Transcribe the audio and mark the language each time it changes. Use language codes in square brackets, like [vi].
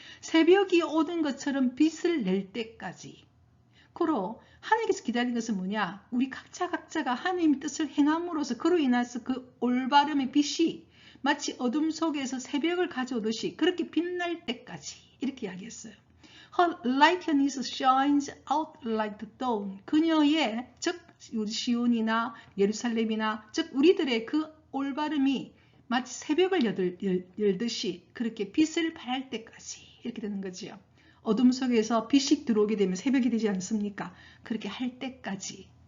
[ko] 새벽이 오는 것처럼 빛을 낼 때까지. 그로 하나님께서 기다리는 것은 뭐냐? 우리 각자가 하나님의 뜻을 행함으로써 그로 인해서 그 올바름의 빛이 마치 어둠 속에서 새벽을 가져오듯이 그렇게 빛날 때까지 이렇게 이야기했어요. [en] Her lightness shines out like the dawn. [ko] 그녀의 즉 시온이나 예루살렘이나 즉 우리들의 그 올바름이 마치 새벽을 열듯이 그렇게 빛을 발할 때까지 이렇게 되는 거지요. 어둠 속에서 빛이 들어오게 되면 새벽이 되지 않습니까? 그렇게 할 때까지.